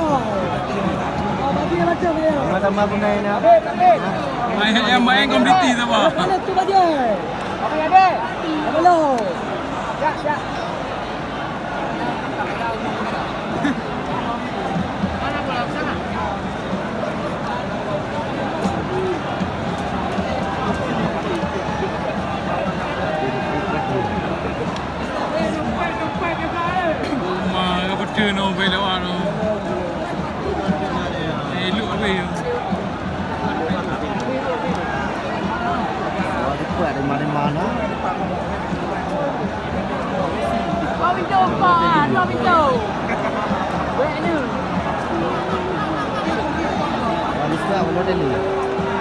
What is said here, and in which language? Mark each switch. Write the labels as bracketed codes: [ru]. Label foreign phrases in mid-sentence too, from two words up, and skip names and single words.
[ms] Bagi macam ayo. Sama-sama pemain ni. Main kompetisi sama. Mana tu bagi? Apa ada? Halo. Ya, ya. Mana bola sana? [vi] Chưa nó về đâu à nó lựa về [ms] Kuat di mana-mana. Dua pintu kau ah, dua pintu. Boleh ni. Habis kuat model ni.